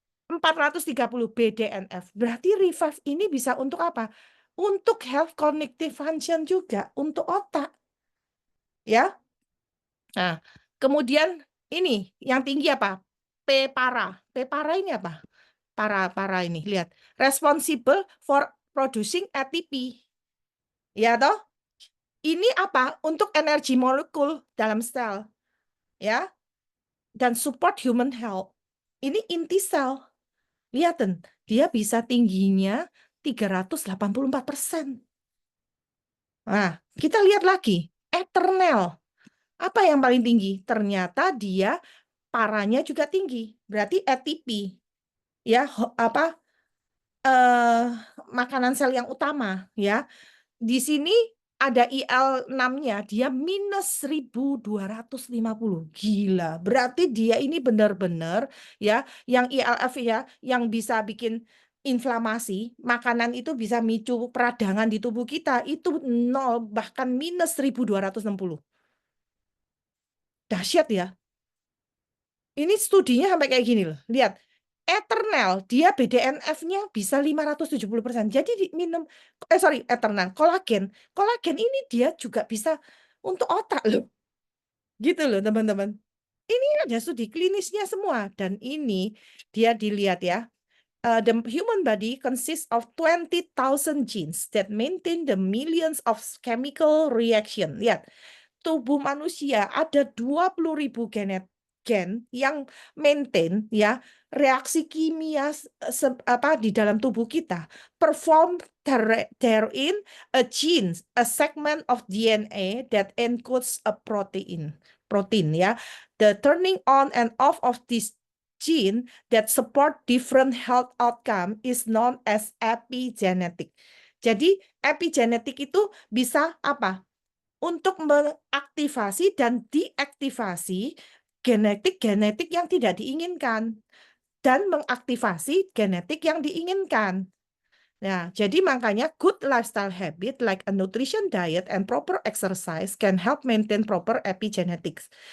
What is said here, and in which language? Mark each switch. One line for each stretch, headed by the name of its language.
Indonesian: 430 BDNF. Berarti revive ini bisa untuk apa? Untuk
English: health cognitive function
Indonesian: juga, untuk otak. Ya. Nah, kemudian ini yang tinggi apa? P-para. P-para ini apa? Para ini, lihat.
English: Responsible for producing ATP.
Indonesian: Ya toh? Ini apa? Untuk energi molekul dalam sel. Ya.
English: Dan support human health.
Indonesian: Ini inti sel. Lihatin, dia bisa tingginya 384%. Nah, kita lihat lagi. Eternal. Apa yang paling tinggi? Ternyata dia paranya juga tinggi. Berarti ATP. Ya, apa? Makanan sel yang utama, ya. Di sini ada IL6-nya, dia minus 1250. Gila. Berarti dia ini benar-benar ya, yang ILF ya, yang bisa bikin inflamasi, makanan itu bisa micu peradangan di tubuh kita, itu 0, bahkan minus 1260. Dahsyat ya. Ini studinya sampai kayak gini loh. Lihat, Eternal, dia BDNF-nya bisa 570%. Jadi minum, Eternal, kolagen. Kolagen ini dia juga bisa untuk otak loh. Gitu loh teman-teman. Ini ada studi klinisnya semua. Dan ini dia dilihat ya.
English: The human body consists of 20,000 genes that maintain the millions of chemical reaction.
Indonesian: Lihat, tubuh manusia ada 20.000 gen yang maintain ya reaksi kimia di dalam tubuh kita.
English: Perform therein a gene, a segment of DNA that encodes a protein ya. The turning on and off of this gene that support different health outcome is known as epigenetic.
Indonesian: Jadi epigenetik itu bisa apa? Untuk mengaktifasi dan deaktivasi genetik-genetik yang tidak diinginkan dan mengaktifasi genetik yang diinginkan. Nah, jadi makanya
English: good lifestyle habit like a nutrition diet and proper exercise can help maintain proper epigenetics.